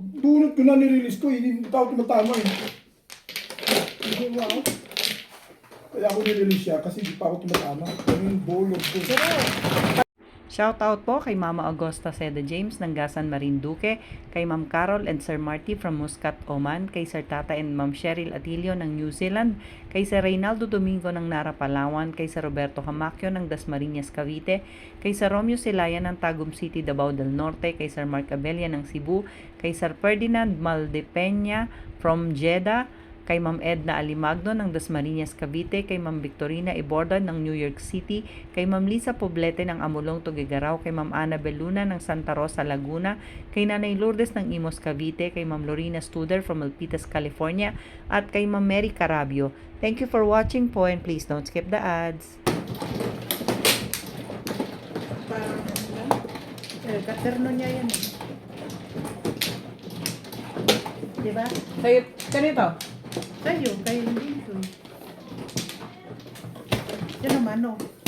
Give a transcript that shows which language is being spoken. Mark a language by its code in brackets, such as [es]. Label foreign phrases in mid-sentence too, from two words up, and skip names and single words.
[tl] Bunot ko na nirelease ko, hindi tao tumatama eh. hindi wow. Kaya ako nirelease siya kasi hindi pa ako tumatama. Ano yung bolog ko. Shoutout po kay Mama Augusta Seda James ng Gasan Marinduque, kay Ma'am Carol and Sir Marty from Muscat, Oman, kay Sir Tata and Ma'am Cheryl Atilio ng New Zealand, kay Sir Reynaldo Domingo ng Nara, Palawan, kay Sir Roberto Hamacchio ng Dasmariñas, Cavite, kay Sir Romeo Silaya ng Tagum City, Davao del Norte, kay Sir Mark Abella ng Cebu, kay Sir Ferdinand Maldepeña from Jeddah, kay Ma'am Edna Alimagno ng Dasmariñas, Cavite, kay Ma'am Victorina Iborda ng New York City, kay Ma'am Lisa Poblete ng Amulong, Tugigaraw, kay Ma'am Ana Beluna ng Santa Rosa, Laguna, kay Nanay Lourdes ng Imos, Cavite, kay Ma'am Lorena Studer from Milpitas, California, at kay Ma'am Mary Carabio. [en] Thank you for watching po and please don't skip the ads. [tl] Parang Katerno niya yan eh. Diba? Kayo, kanito? Kayo dito. Yan naman oh.